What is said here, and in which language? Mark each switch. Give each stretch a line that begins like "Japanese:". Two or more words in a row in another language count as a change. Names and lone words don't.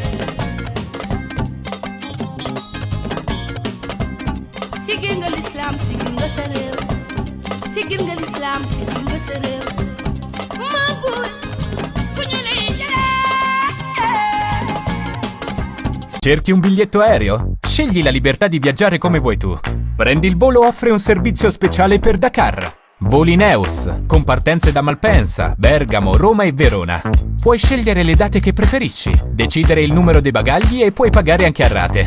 Wolof: sigil nga lislaam sigil nga sa réew sigil nga lislaam sigil nga sa réew maam fu ñu lay jëleete.
Italian: Cerchi un biglietto aereo? Scegli la libertà di viaggiare come vuoi tu. Prendi il volo offre un servizio speciale per Dakar. Volineus, con partenze da Malpensa, Bergamo, Roma e Verona. Puoi scegliere le date che preferisci, decidere il numero dei bagagli e puoi pagare anche a rate.